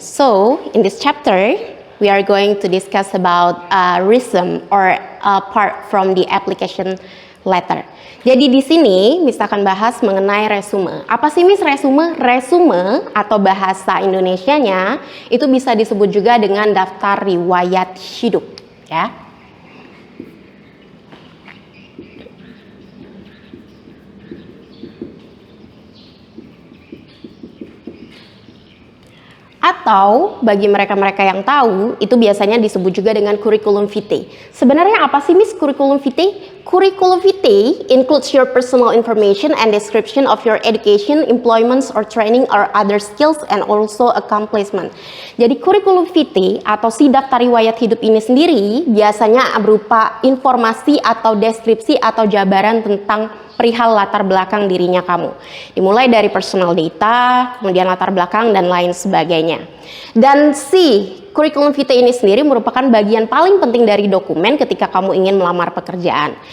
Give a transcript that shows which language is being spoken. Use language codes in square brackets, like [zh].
[en] So, in this chapter, we are going to discuss about resume or part from the application letter. [id] Jadi di sini Miss akan bahas mengenai resume. Apa sih Miss resume? Resume atau bahasa Indonesianya itu bisa disebut juga dengan daftar riwayat hidup, ya. Atau bagi mereka-mereka yang tahu, itu biasanya disebut juga dengan curriculum vitae. Sebenarnya apa sih Miss curriculum vitae? [en] Curriculum vitae includes your personal information and description of your education, employments, or training or other skills and also accomplishment. [id] Jadi curriculum vitae atau si daftar riwayat hidup ini sendiri biasanya berupa informasi atau deskripsi atau jabaran tentang perihal latar belakang dirinya kamu. Dimulai dari personal data, kemudian latar belakang dan lain sebagainya. Dan si curriculum vitae ini sendiri merupakan bagian paling penting dari dokumen ketika kamu ingin melamar pekerjaan.